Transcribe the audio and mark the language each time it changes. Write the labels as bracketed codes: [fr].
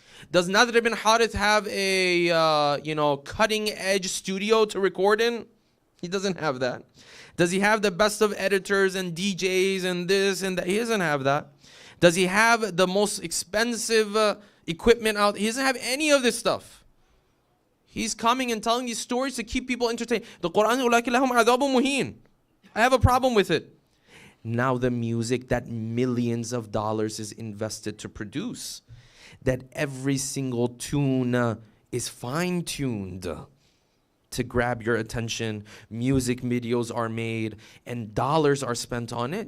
[en] Does Nadr ibn Harith have a cutting-edge studio to record in? He doesn't have that. Does he have the best of editors and DJs and this and that? He doesn't have that. Does he have the most expensive equipment out? He doesn't have any of this stuff. He's coming and telling these stories to keep people entertained. [ar] The Quran, أُولَٰئِكَ لَهُمْ عَذَابٌ مُهِينٌ. [en] I have a problem with it. Now the music that millions of dollars is invested to produce, that every single tune is fine-tuned to grab your attention. Music videos are made and dollars are spent on it.